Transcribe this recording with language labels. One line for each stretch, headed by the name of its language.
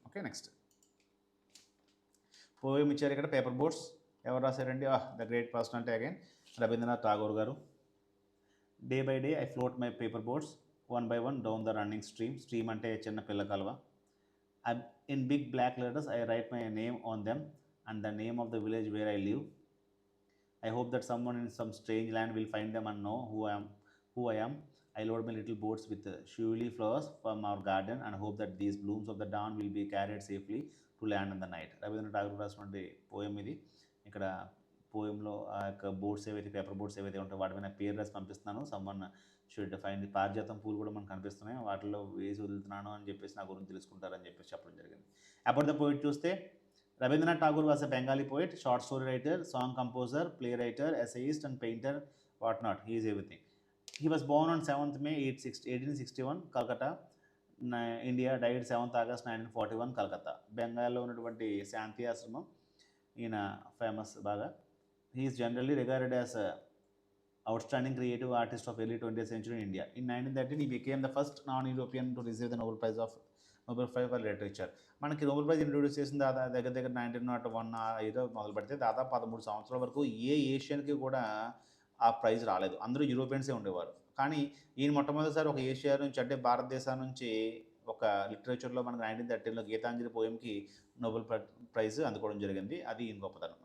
Telugu: Okay, next poem ఇచ్చారు ఇక్కడ, paper boats. ఎవరు రాశారండి?
English: The great personality again, Rabindranath Tagore garu. Day by day I float my paper boats one by one down the running stream
Telugu: అంటే చిన్న పిల్ల కాలువ.
English: In big black letters I write my name on them and the name of the village where I live. I hope that someone in some strange land will find them and know who I am. I load my little boats with shively flowers from our garden and hope that these blooms of the dawn will be carried safely to land in the night.
Telugu: Rabindranath Tagore రాసినటువంటి poem ఇది. ఇక్కడ పోయంలో ఆ యొక్క boats ఏవైతే, paper boats ఏవైతే ఉంటాయో వాటి మీద పేరు రాసి పంపిస్తున్నాను.
English: someone should find,
Telugu: పారిజాతం పూలు కూడా మనకు కనిపిస్తున్నాయి, వాటిలో వేసి వదులుతున్నాను అని చెప్పేసి నా గురించి తెలుసుకుంటారని చెప్పేసి చెప్పడం జరిగింది.
English: About the poet చూస్తే, Rabindranath Tagore was a Bengali poet, short story writer, song composer, playwright, essayist and painter, whatnot. He is everything. He was born on 7th May 1861, Calcutta, India. Died 7th August 1941, Calcutta.
Telugu: బెంగాల్లో ఉన్నటువంటి శాంతి ఆశ్రమం ఈయన famous బాగా.
English: He is generally regarded as outstanding creative artist of early 20th century in India. In 1913, he became the first non-European to receive the Nobel Prize for Literature.
Telugu: మనకి Nobel prize introduce చేసిన దగ్గర దగ్గర 1901 ఏదో మొదలు పెడితే దాదాపు 13 సంవత్సరాల వరకు ఏ ఏషియన్కి కూడా ఆ ప్రైజ్ రాలేదు. అందరూ యూరోపియన్సే ఉండేవారు. కానీ ఈయన మొట్టమొదటిసారి ఒక ఏషియా నుంచి అంటే భారతదేశం నుంచి ఒక లిటరేచర్లో మనకు 1913లో గీతాంజలి పోయంకి నోబెల్ ప్రైజ్ అందుకోవడం జరిగింది. అది ఈయన గొప్పతనం.